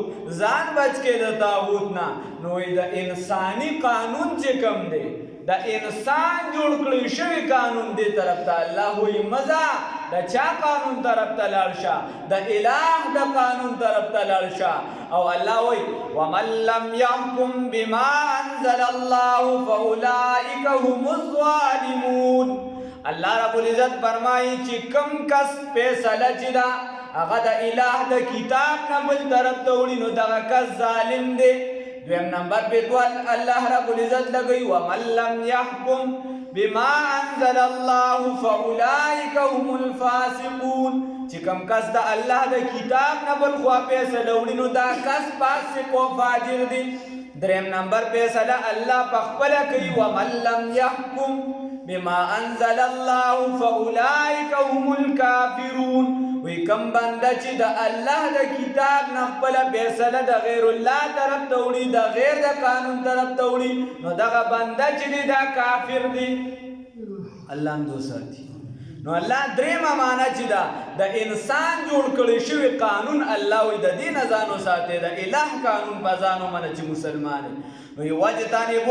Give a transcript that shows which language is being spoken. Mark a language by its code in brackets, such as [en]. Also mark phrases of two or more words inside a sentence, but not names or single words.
[ps] ځان بچ کې د طاغوت نه نو د انساني قانون چې کوم دی د انسان جوړ کړی شوی قانون دی طرف ته الله وایي مزه د چا قانون طرف ته لاړ شه د الٰه د قانون طرف ته لاړ شه او الله وایي [ar] ومن لم يحكم بما انزل الله فاولئک هم الظالمون [ps] الله رب العزت فرمایي چې کوم کس فیصله چې دا هغه د الٰه د کتاب نه بل طرف ته وړي نو دغه کس ظالم دی دویم نمبر په الله رب العزت لګوي [ar] ومن لم يحكم بما انزل الله فاولئک هم [ps] الفاسقون چې کوم کس د الله د کتاب نه بل خوا فیصله وړي نو دا کس فاسق او فاجر دی دریم نمبر فیصله الله په خپله کوي [ar] ومن لم يحكم بما انزل الله فاولئک هم الکافرون [ps] وی کم بنده چې د الله د کتاب نه خپله فیصله د غیر الله طرف ته وړي د غیر د قانون طرف ته وړي نو دغه بنده چې دی دا کافر دی الله هم دو ساتي نو الله دریمه معنا چې دا د انسان جوړ کړی شوی قانون الله وایي د دې نه ځان وساتئ د الٰه قانون په ځان ومنه چې مسلمان وي واجتنبوا